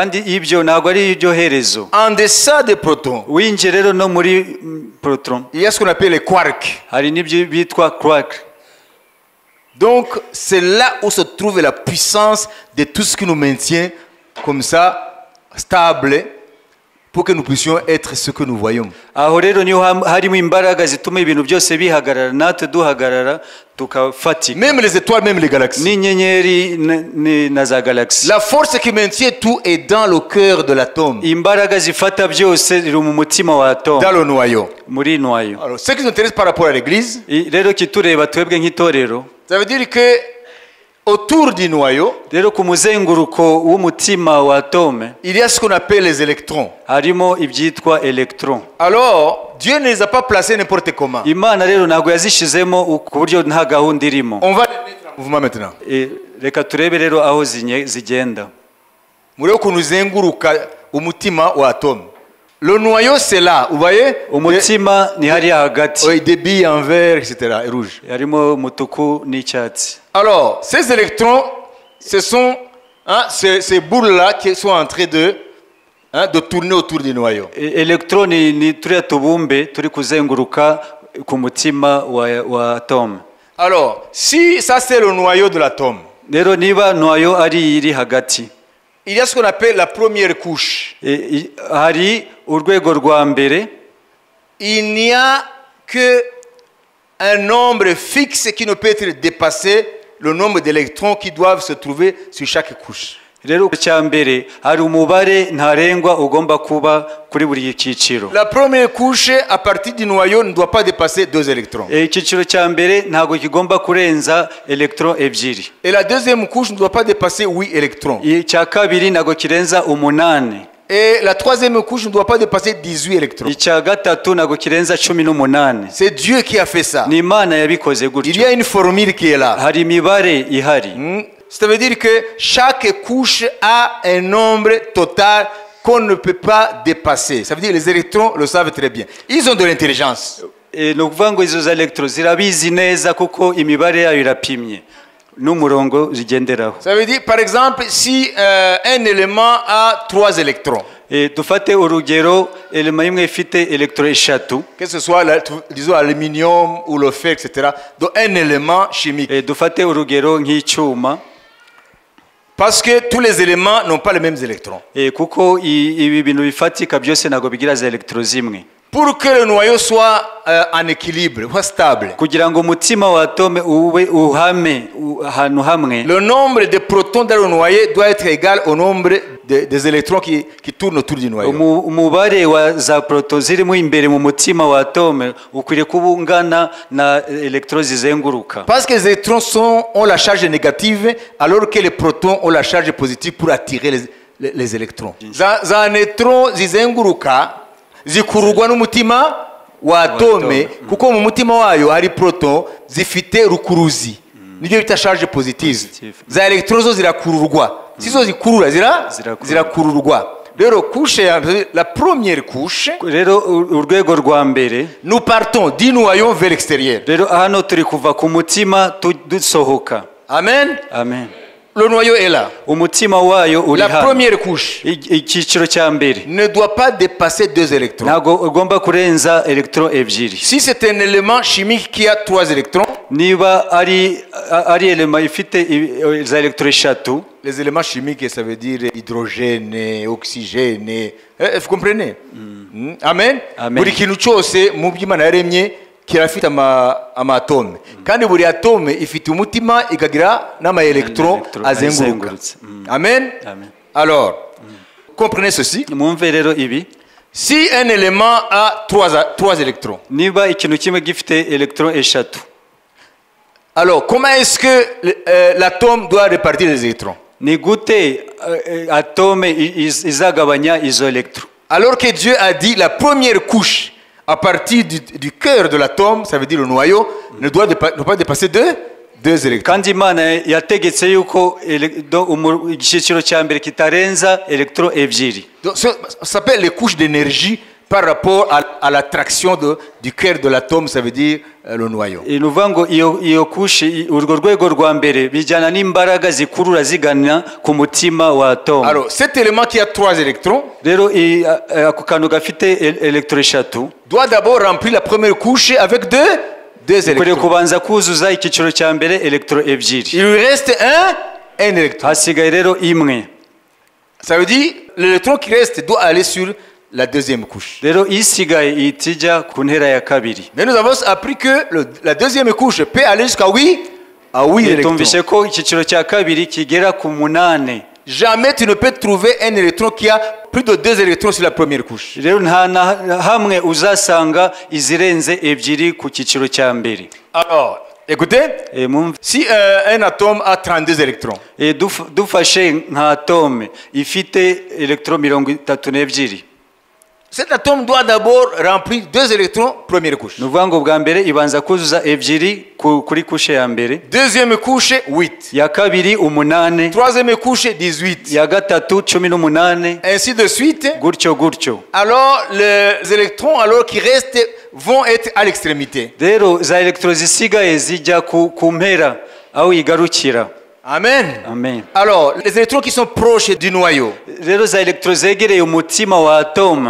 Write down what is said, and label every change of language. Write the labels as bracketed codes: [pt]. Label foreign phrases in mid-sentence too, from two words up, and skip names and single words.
[fr] En deçà des protons, il y a ce qu'on appelle les quarks. Donc c'est là où se trouve la puissance de tout ce qui nous maintient comme ça, stable, pour que nous puissions être ce que nous voyons. [rw] aho rero niho harimo imbaraga zituma ibintu byose bihagarara natwe duhagarara tukafatika [fr] Même les étoiles, même les galaxies. [rw] n'inyenyeri na za galaxy. [fr] La force qui maintient tout est dans le cœur de l'atome, [rw] imbaraga zifata byose ziri mu mutima wa [fr] dans atome le noyau. [rw] muri noyo. [fr] Alors, ce qui nous intéresse par rapport à l'église, [rw] Rero kitureba twebwe nk'itorero, [fr] ça veut dire que autour du noyau, [rw] rero ku muzenguruko w'umutima wa atome [fr] il y a ce qu'on appelle les électrons. [rw] harimo ibyitwa electron. [fr] Alors, Dieu ne les a pas placés n'importe comment. [rw] Imana rero ntabwo yazishizemo ku buryo nta gahunda irimo. On va les mettre en mouvement maintenant. Reka turebe rero aho zigenda. Murebe ukuntu uzenguruka umutima wa atome. [fr] Le noyau, c'est là, vous voyez? [rw] Umutima ni hariya hagati, [fr] Oui, des billes en vert, etc. et rouge. [rw] harimo umutuku n'icyatsi. [fr] Alors, ces électrons, ce sont ces boules-là qui sont en train de tourner autour du noyau. [rw] Electroni ni turiya tubumbe turi kuzenguruka ku mutima wa atome. [fr] Alors, si ça c'est le noyau de l'atome, [rw] Rero niba noyo ari iri hagati, [fr] il y a ce qu'on appelle la première couche. [rw] hari urwego rwa mbere. [fr] Il n'y a que un nombre fixe qui ne peut être dépassé, le nombre d'électrons qui doivent se trouver sur chaque couche. [rw] Rero cya mbere hari umubare ntarengwa ugomba kuba kuri buri cyiciro. [fr] La première couche à partir du noyau ne doit pas dépasser 2 électrons. [rw] Icyiciro cya mbere ntago kigomba kurenza electron ebyiri. [fr] Et la deuxième couche ne doit pas dépasser 8 électrons. [rw] Icya kabiri ntago kirenza 8. [fr] Et la troisième couche ne doit pas dépasser 18 électrons. [rw] Icya gatatu ntago kirenza 18. [fr] C'est Dieu qui a fait ça. [rw] Ni Imana yabikoze [fr] Il y [rw] gutyo. [fr] a une formule qui est là. [rw] Hari imibare ihari. [fr] Ça veut dire que chaque couche a un nombre total qu'on ne peut pas dépasser. Ça veut dire que les électrons le savent très bien. Ils ont de l'intelligence. [rw] Ni ukuvuga ngo izo electron zirabizi neza kuko imibare yayo irapimye n'umurongo zigenderaho. [fr] Ça veut dire, par exemple, si un élément a 3 électrons, [rw] Dufate urugero elema imwe ifite electron eshatu, [fr] que ce soit, disons, l'aluminium ou le fer, etc. Donc, un élément chimique. [rw] dufate urugero nk'icyuma, [fr] Parce que tous les éléments n'ont pas les mêmes électrons. [rw] kuko ibi bintu bifatika byose ntago bigira za electron zimwe. [fr] Pour que le noyau soit en équilibre, soit stable, [rw] Kugira ngo umutima wa atome ube uhame ahantu hamwe, [fr] le nombre de protons dans le noyau doit être égal au nombre des électrons qui tournent autour du noyau. [rw] umubare wa za proton zirimo imbere mu mutima wa atome ukwiriye kuba ungana na electron zizenguruka. [fr] Parce que les électrons ont la charge négative, alors que les protons ont la charge positive pour attirer les électrons. [rw] Za neutron zizenguruka zikururwa n'umutima wa atome, kuko mu mutima wayo hari proton zifite rukuruzi, nibyo bita [fr] charge positive. [rw] Za electron zo zirakururwa, sizo zikurura zirakururwa. [fr] Rero couche la première couche, [rw] Rero urwego rwa mbere, [fr] nous partons du noyau vers l'extérieur. [rw] rero hano turi kuva ku mutima dusohoka. Amen. Amen. [fr] Le noyau est là. [rw] Umutima wayo uri [fr] La [rw] hano. [fr] première couche [rw] Icyiciro cya mbere [fr] ne doit pas dépasser 2 électrons. [rw] ntabwo ugomba kurenza electron ebyiri. [fr] Si c'est un élément chimique qui a 3 électrons, [rw] Niba ari elema ifite za electron eshatu, [fr] les éléments chimiques, ça veut dire hydrogène, oxygène. Vous comprenez? Amen. Amen. [rw] Buri kintu cyose mu by'Imana yaremye kirafite amatome. Kandi buri atome ifite umutima ikagira n'ama electron azenguruka. Amen. Amen. [fr] Alors, comprenez ceci. [rw] Mwumve rero ibi, [fr] Si un élément a 3 électrons, [rw] niba ikintu kimwe gifite electron eshatu, [fr] alors comment est-ce que l'atome doit répartir les électrons? [rw] ni gute atome izagabanya izo electron? [fr] Alors que Dieu a dit la première couche à partir du cœur de l'atome, ça veut dire le noyau, ne doit pas dépasser 2 électrons. [rw] Kandi Imana yategetse yuko icyiciro cya mbere kitarenza electron ebyiri. [fr] Donc, ça s'appelle les couches d'énergie par rapport à l'attraction du cœur de l'atome, ça veut dire le noyau. [rw] Ni ukuvuga ngo iyo kushi, urwo rwego rwa mbere bijyana n'imbaraga zikurura zigana ku mutima wa atome. [fr] Alors, cet élément qui a 3 électrons [rw] Rero ako kantu gafite electron eshatu [fr] doit d'abord remplir la première couche avec 2 [rw] ukwiriye [fr] électrons. [rw] kubanza kuzuza icyiciro cya mbere electron ebyiri, [fr] Il lui reste un électron. [rw] hasigaye rero imwe. [fr] Ça veut dire l'électron qui reste doit aller sur la deuxième couche. [rw] rero isigaye ihita ijya ku ntera ya kabiri. [fr] Mais nous avons appris que la deuxième couche peut aller jusqu'à 8 électrons. [rw] tumvishe ko icyiciro cya kabiri kigera ku 8. [fr] Jamais tu ne peux trouver un électron qui a plus de 2 électrons sur la première couche. [rw] rero nta na hamwe uzasanga izirenze ebyiri ku cyiciro cya mbere. [fr] Alors, écoutez, si un atome a 32 électrons, [rw] dufashe nka atome ifite electron 32, [fr] cet atome doit d'abord remplir 2 électrons, première couche. [rw] ni ukuvuga ngo bwa mbere ibanza kuzuza ebyiri kuri kushe ya mbere, [fr] deuxième couche 8, [rw] ya kabiri 8, [fr] troisième couche 18, [rw] ya gatatu 18, [fr] ainsi de suite. [rw] gutyo gutyo. [fr] Alors les électrons alors qui restent vont être à l'extrémité. [rw] rero za electron zisigaye zijya ku mpera aho igarukira. Amen. Amen. [fr] Alors les électrons qui sont proches du noyau, [rw] rero za electron zegereye umutima wa atome,